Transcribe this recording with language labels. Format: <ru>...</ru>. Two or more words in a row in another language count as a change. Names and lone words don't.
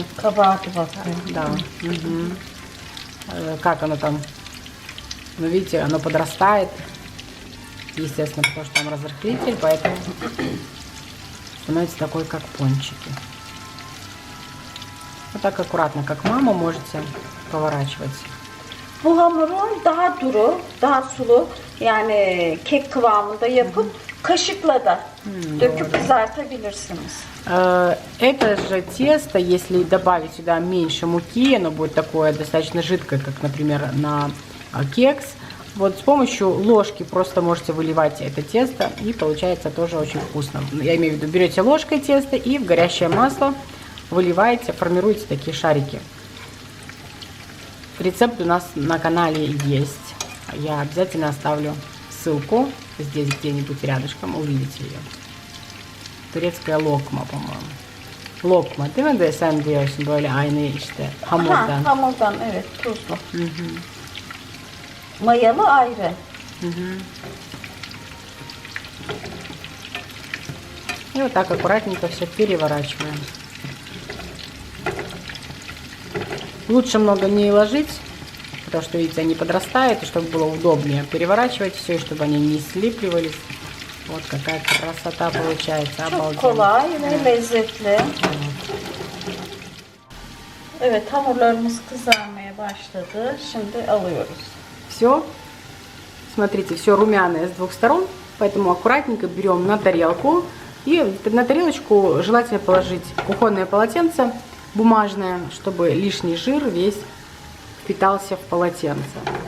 <ru>Да. Как оно там. Ну, видите, оно подрастает. Естественно, потому что там разрыхлитель, поэтому становится такой, как пончики. Вот так аккуратно, как мама, можете поворачивать.</ru> <tr>Bu hamuru daha duru, daha sulu, yani kek kıvamında yapıp kaşıkla da döküp kızartabilirsiniz.</tr> <ru>Это же тесто, если добавить сюда меньше муки, оно будет такое достаточно жидкое, как, например, на кекс. Вот с помощью ложки просто можете выливать это тесто, и получается тоже очень вкусно. Я имею в виду, берете ложкой тесто и в горящее масло выливаете, формируете такие шарики. Рецепт у нас на канале есть. Я обязательно оставлю ссылку здесь где-нибудь рядышком, увидите ее. Турецкая lokma, по-моему.</ru> <tr>Lokma değil mi de sen diyorsun böyle aynı işte hamurdan. Ha, hamurdan evet, tuzlu. Mayalı ayrı.</tr> <ru>И вот так аккуратненько все переворачиваем. Лучше много не ложить, потому что, видите, они подрастают, и чтобы было удобнее переворачивать все, и чтобы они не слипливались. Вот какая красота получается,</ru> <tr>Çok</tr> <ru>обалденно.</ru> <tr>kolay ve lezzetli. Evet, hamurlarımız kızarmaya başladı. Şimdi alıyoruz.</tr> <ru>Все, смотрите, все румяное с двух сторон, поэтому аккуратненько берем на тарелку. И на тарелочку желательно положить кухонное полотенце бумажное, чтобы лишний жир весь впитался в полотенце.</ru>